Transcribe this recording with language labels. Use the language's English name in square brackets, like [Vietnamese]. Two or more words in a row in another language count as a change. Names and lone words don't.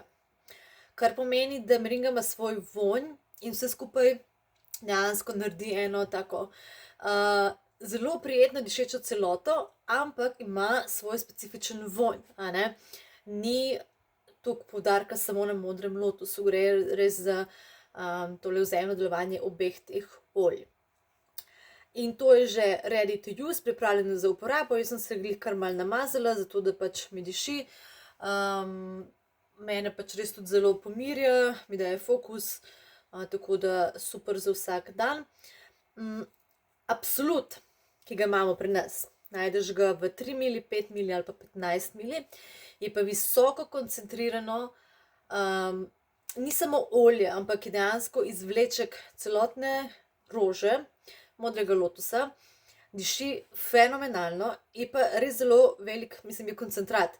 [Slovenian] Kar pomeni, da meringa ima svoj vonj in vse skupaj dejansko naredi eno tako zelo prijetno dišečo celoto, ampak ima svoj specifičen vonj, a ne. Ni toliko poudarka samo na modrem lotusu, gre res za tole vzajemno delovanje obeh teh olj. In to je že [English] ready to use, [Slovenian] pripravljeno za uporabo. Jaz sem se glih kar malo namazala, zato da pač mi diši. Mene pač res tudi zelo pomirja, mi daje fokus, tako da super za vsak dan. Absolut, ki ga imamo pri nas, najdeš ga v 3 ml, 5 ml ali pa 15 ml, je pa visoko koncentrirano, ni samo olje, ampak je dejansko izvleček celotne rože modrega lotusa, diši fenomenalno, je pa res zelo velik, mislim, je koncentrat.